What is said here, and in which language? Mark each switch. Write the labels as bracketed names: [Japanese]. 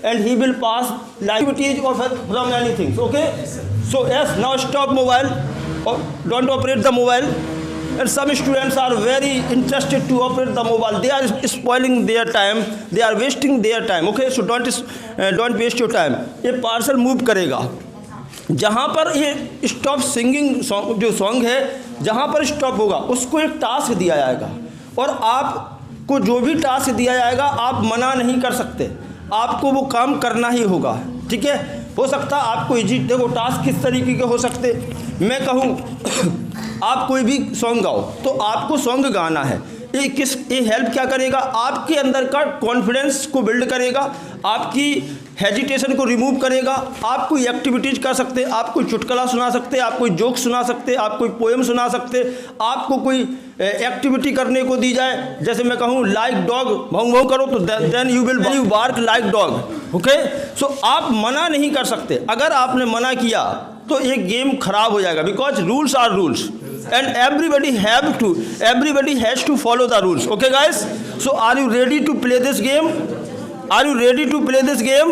[English] And he will pass activities from anything, okay? So yes, now stop mobile, don't operate the mobile. And some students are very interested to operate the mobile. They are spoiling their time, they are wasting their time, okay? So don't waste your time. [Hindi] ये parcel move करेगा, जहाँ पर ये stop singing song, जो song है जहाँ पर stop होगा उसको एक टास्क दिया जाएगा, और आपको जो भी टास्क दिया जाएगा आप मना नहीं कर सकते, आपको वो काम करना ही होगा, ठीक है? हो सकता है आपको इजी, देखो टास्क किस तरीके के हो सकते, मैं कहूँ आप कोई भी सॉन्ग गाओ तो आपको सॉन्ग गाना है, ये हेल्प क्या करेगा, आपके अंदर का कॉन्फिडेंस को बिल्ड करेगा, आपकी हेजिटेशन को रिमूव करेगा, आप कोई एक्टिविटीज़ कर सकते, आप कोई चुटकुला सुना सकते, आप कोई जोक सुना सकते, आप कोई पोएम सुना सकते, आपको कोई एक्टिविटी करने को दी जाए, जैसे मैं कहूँ लाइक डॉग, भाऊ भाऊ करो, तो [English] Then you will bark like dog, okay? [Hindi] सो आप मना नहीं कर सकते, अगर आपने मना किया तो ये गेम खराब हो जाएगा, [English] Because rules are rules and everybody has to follow the rules, okay guys? So are you ready to play this game? Are you ready to play this game?